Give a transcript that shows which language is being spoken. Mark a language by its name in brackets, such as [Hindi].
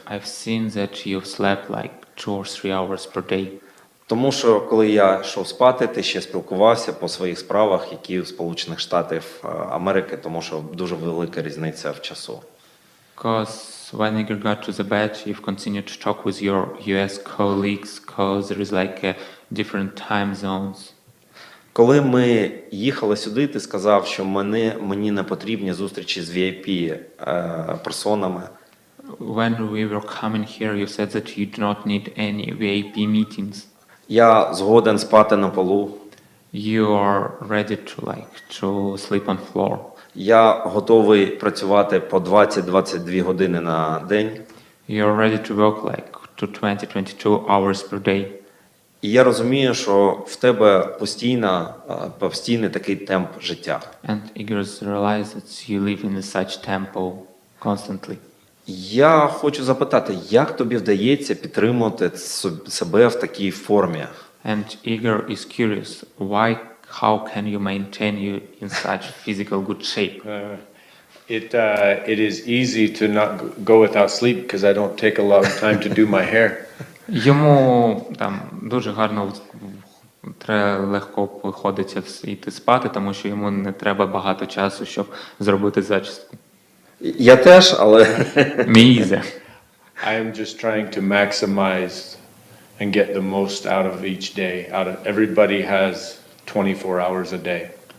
[English] I've seen that you've slept like 2 or 3 hours per day. [Ukrainian] Тому що, коли я йшов спати, ти ще спілкувався по своїх справах, які в Сполучених Штатах Америки, тому що дуже велика різниця в часу. [English] Because when you got to the bed, you've continued to talk with your US colleagues, because there is like a different time zones. [Ukrainian] Коли ми їхали сюди, ти сказав, що мені не потрібні зустрічі з VIP-персонами. [English] When we were coming here, you said that you do not need any VIP meetings. [Ukrainian] Я згоден спати на полу. [English] You are ready to sleep on floor. [Ukrainian] Я готовий працювати по 20-22 години на день. [English] You are ready to work to 20-22 hours per day. [Ukrainian] І я розумію, що в тебе постійний такий темп життя. [English] And Igor realized that you live in such tempo constantly. [Ukrainian] Я хочу запитати, як тобі вдається підтримувати себе в такій формі? [English] And Igor is curious, how can you maintain you in such physical good shape? It is easy to not go without sleep because I don't take a lot of time to do my hair. [Ukrainian] Йому там дуже гарно легко виходить йти спати, тому що йому не треба багато часу, щоб зробити зачіску. Я теж, але [English] Me either. I am just trying to maximize and get the most out of each day. Everybody has 24 hours a day.